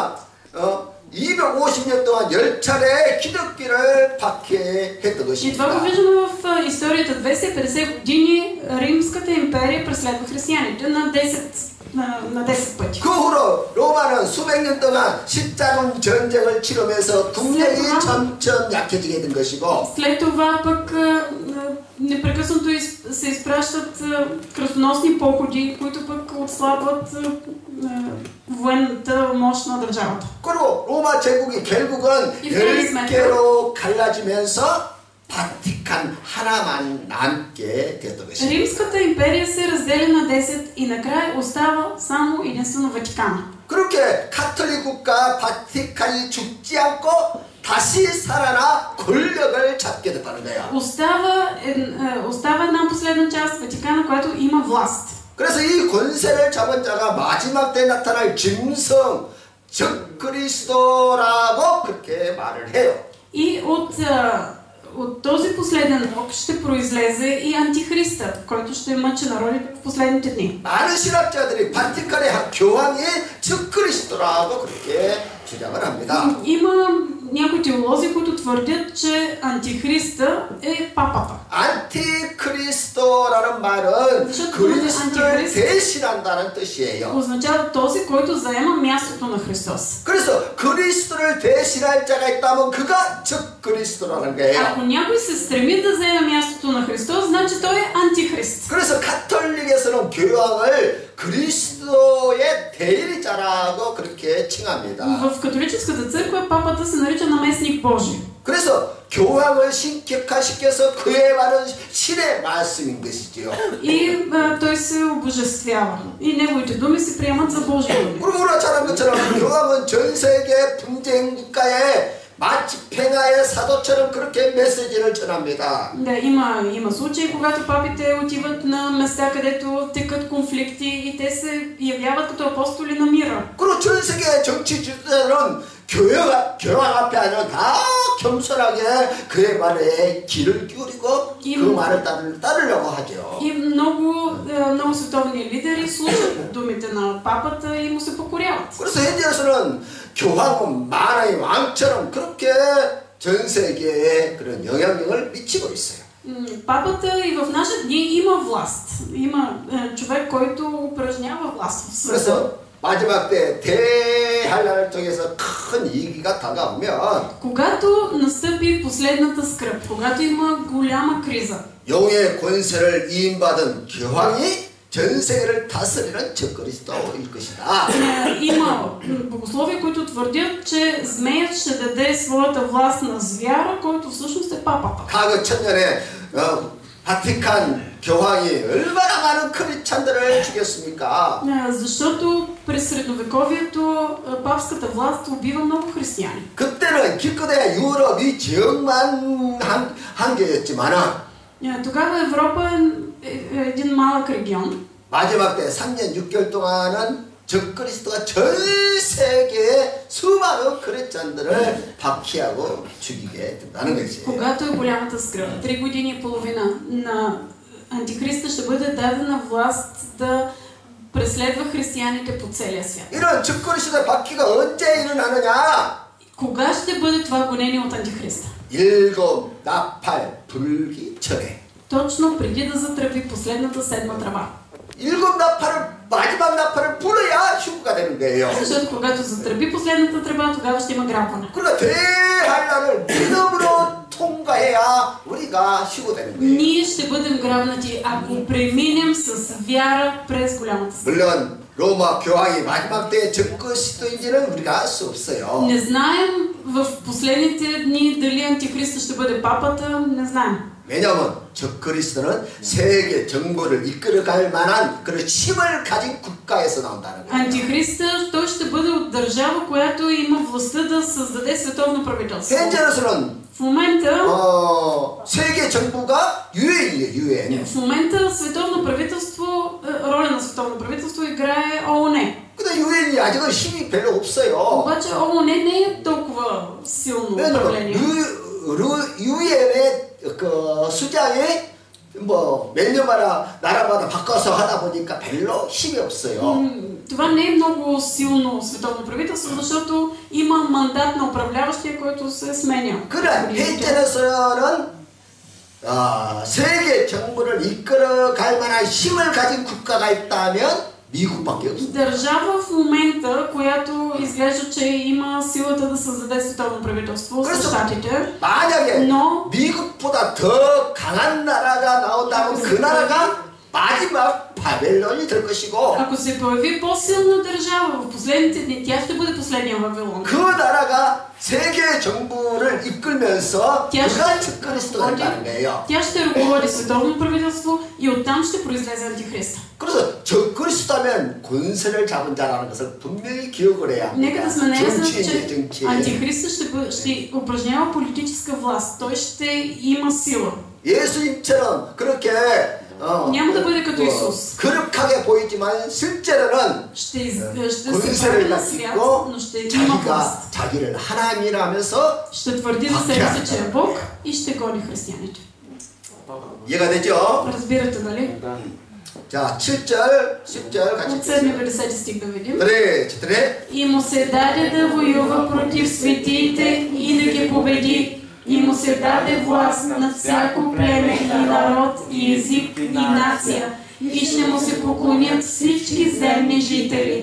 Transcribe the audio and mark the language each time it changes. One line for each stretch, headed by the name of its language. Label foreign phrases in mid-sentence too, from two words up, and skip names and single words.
Korean: 실제로 로마가 250년 동안 10차례 기독교를 박해했던
Bulgarian: И това го
Korean: 것입니다.
Bulgarian: виждаме в историята. 250 години Римската империя преследва християните на 10 пъти.
Korean: 그 후로 로마는 수백 년 동안 십자군 전쟁을 치르면서 국력이 점점 약해지게 된 것이고
Bulgarian: След това пък непрекъснато се изпращат кръстоносни походи, които пък отслабват военната мощ на държавата.
Korean: 그리고 로마 제국이 결국은 이 프랑스 10개로 갈라지면서 바티칸 하나만 남게 되었던 것입니다.
Bulgarian: Римската империя се разделя на 10 и накрая остава само единствено Ватикана.
Korean: 그렇게 가톨릭 국가 바티칸이 죽지 않고 다시 살아나 권력을 잡게 됐다는 거야.
Bulgarian: Остава една последна част Ватикана, която има власт.
Korean: 그래서 이 권세를 잡은 자가 마지막 때 나타날 짐승 적 그리스도라고 그렇게 말을 해요.
Bulgarian: И от този последен рок ще произлезе и антихриста, който ще мъчи народите в последните дни.
Korean: 많은 신학자들이 바티칸의 교황이 적 그리스도라고 그렇게 주장을 합니다.
Bulgarian: Има някои теолози, които твърдят, че антихриста е папата.
Korean: 안티크리스도라는 말은 그리스도를 대신한다는 뜻이에요.
Bulgarian: Означава този, който заема мястото на Христос.
Korean: 그래서 그리스도를 대신할 자가 있다면 그가 적 그리스도라는 거예요.
Bulgarian: Ако някой се стреми да заеме мястото на Христос, значи той е антихрист.
Korean: 그래서 가톨릭에서는 교황을 그리스도의 대리자라고 그렇게 칭합니다.
Bulgarian: В католическата църква папата се нарича наместник Божий.
Korean: 그래서 교황을 신격화시켜서 그의 말은 신의 말씀인 것이지요.
Bulgarian: И той се обожествява. И неговите думи се приемат за Божии думи.
Korean: 그리고 우리가 잘 아는 것처럼 교황은 전 세계 분쟁 국가에 마치 팽하의 사도처럼 그렇게 메시지를 전합니다.
Bulgarian: Да, има случаи, когато папите отиват на места, където текат конфликти и те се явяват като апостоли на мира.
Korean: 그리고 전 세계 정치 지도자들은 교황 앞에 아니라 다 겸손하게 그의 말에 귀를 기울이고 그 말을 따르려고 하죠.
Bulgarian: И много световни лидери слушат думите на папата и му се покоряват.
Korean: 그래서 현재에서는 교황은 만화의 왕처럼 그렇게 전 세계에 그런 영향력을 미치고 있어요.
Bulgarian: Папата и в наши дни има власт. Има човек, който упражнява власт в света.
Korean: 그래서 마지막 때 대환란을 통해서 큰 위기가 다가오면
Bulgarian: Когато настъпи последната скръб, когато има голяма криза,
Korean: 영의 권세를 이임받은 교황이 전 세계를 다스리는 적그리스도일 것이다.
Bulgarian: има богословия, които твърдят, че змеят ще даде своята власт на звяра, който всъщност е папата.
Korean: 과거 천년에 바티칸 교황이 얼마나 많은 크리스찬들을 죽였습니까?
Bulgarian: Защото през средновековието папската власт убива много християни.
Korean: 그때는 기껏해야 유럽이 지역만 한 개였지만은
Bulgarian: Тогава Европа е един малък регион.
Korean: 마지막 때 3년 6개월 동안은 적그리스도가 전 세계의 수많은 크리스찬들을 박해하고 죽이게 된다는 것이에요.
Bulgarian: Когато е голямата скръб, 3 години и половина, на антихриста ще бъде дадена власт да преследва християните по целия свят.
Korean: 이런 적그리스도의 박해가 언제 일어나느냐?
Bulgarian: Кога ще бъде това гонение от антихриста?
Korean: 7 나팔 불기 전에.
Bulgarian: Точно преди да затръби последната седма тръба.
Korean: 7 나팔을 마지막 나팔을 불어야 휴구가 되는 거예요.
Bulgarian: Защото когато затръби последната тръба, тогава ще има грабване.
Korean: 그러나 대환란을 믿음으로 통과해야 우리가 휴구되는 거예요.
Bulgarian: Ние ще бъдем грабнати, ако преминем с вяра през голямата скръб.
Korean: 물론 로마 교황이 마지막 때의 적그리스도인지는 우리가 알 수 없어요.
Bulgarian: Не знаем в последните дни дали антихриста ще бъде папата, не знаем.
Korean: 왜냐하면 적그리스도는 세계 정부를 이끌어갈 만한 그런 힘을 가진 국가에서 나온다는 거예요.
Bulgarian: Антихриста, той ще бъде от държава, която има властта да създаде световно правителство.
Korean: 현재로서는
Bulgarian: В момента
Korean: 세계 정부가 유엔이에요, 유엔.
Bulgarian: в момента световно правителство, роля на световно правителство играе ООН.
Korean: 근데 유엔이 아직은 힘이 별로 없어요.
Bulgarian: Обаче ООН не е толкова силно управление.
Korean: 유엔의 그 수장이 뭐 몇 년마다 나라마다 바꿔서 하다 보니까 별로 힘이 없어요.
Bulgarian: това не е много силно световно правителство, защото има мандат на управляващия, който се сменя.
Korean: 그러나 헤이텐에서는 세계 정부를 이끌어갈 만한 힘을 가진 국가가 있다면 미국밖에 없어.
Bulgarian: Държава в момента, която изглежда, че има силата да създаде световно правителство, са щатите.
Korean: 만약에
Bulgarian: Но
Korean: 미국보다 더 강한 나라가 나온다면 그 나라가 마지막 바벨론이 될 것이고
Bulgarian: ако се появи по-силна държава в последните дни, тя ще бъде последния Вавилон.
Korean: 그 나라가 세계 정부를 이끌면서 그가 적그리스도가 된다는 거예요.
Bulgarian: Тя ще ръководи световно правителство и оттам ще произлезе антихриста.
Korean: 그래서 적그리스도면 권세를 잡은 자라는 것을 분명히 기억을 해야
Bulgarian: Нека да
Korean: 합니다.
Bulgarian: сме наясно, че
Korean: 정치인.
Bulgarian: антихриста ще упражнява политическа власт. Той ще има сила.
Korean: 예수님처럼 그렇게
Bulgarian: няма да бъде като Исус.
Korean: 거룩하게 보이지만 실제로는
Bulgarian: Ще се
Korean: 권세를
Bulgarian: прави на свят,
Korean: 가지고
Bulgarian: но ще има власт.
Korean: 자기를 하나님이라면서
Bulgarian: Ще твърди за себе си, че е Бог и ще гони християните.
Korean: 이해가 되죠?
Bulgarian: Разбирате, нали?
Korean: 자, 7절, 10절 같이
Bulgarian: От 7-50 стих да видим. 그래, четири. И му се даде да воюва против светиите и да ги победи. И му се даде власт над всяко племе и народ и език и нация. И ще му се поклонят всички земни жители.